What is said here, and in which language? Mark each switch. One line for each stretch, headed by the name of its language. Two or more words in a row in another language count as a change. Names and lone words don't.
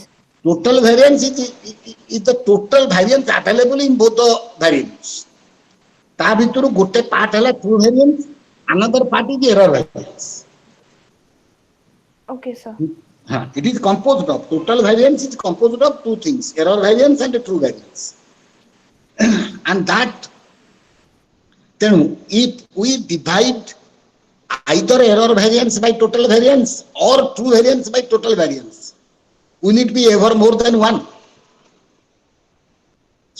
English: Total variance is the total variance available in both the variables.
Odia: ତା ଭିତରୁ ଗୋଟେ ପାର୍ଟ ହେଲା
English: true variance, another part is error variance. Okay sir. It is composed of, total variance is composed of two things, error variance and true variance. And that, then if we divide either error variance by total variance or true variance by total variance, will it be ever more than 1?